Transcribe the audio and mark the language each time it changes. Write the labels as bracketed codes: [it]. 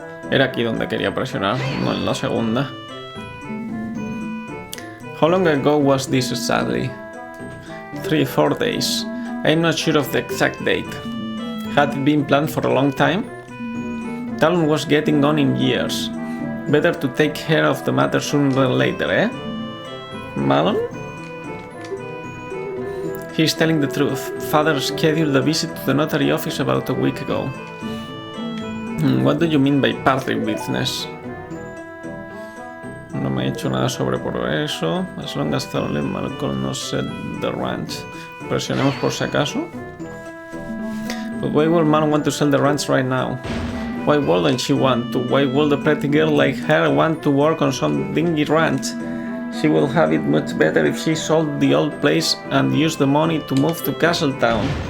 [es] Era aquí donde quería presionar, no en la segunda. [en] How long ago was this exactly? 3-4 days. I'm not sure of the exact date. Had it been planned for a long time? Talon was getting on in years. Better to take care of the matter sooner than later, eh? Malon? He's telling the truth. Father scheduled a visit to the notary office about a week ago. What do you mean by party business? [es] No me he hecho nada sobre por eso. [en] As long as Talon and Malcolm no set the ranch. [es] Presionemos por si acaso. [en] But why would Malon want to sell the ranch right now? Why wouldn't she want to? Why would a pretty girl like her want to work on some dingy ranch? She will have it much better if she sold the old place and used the money to move to Castletown.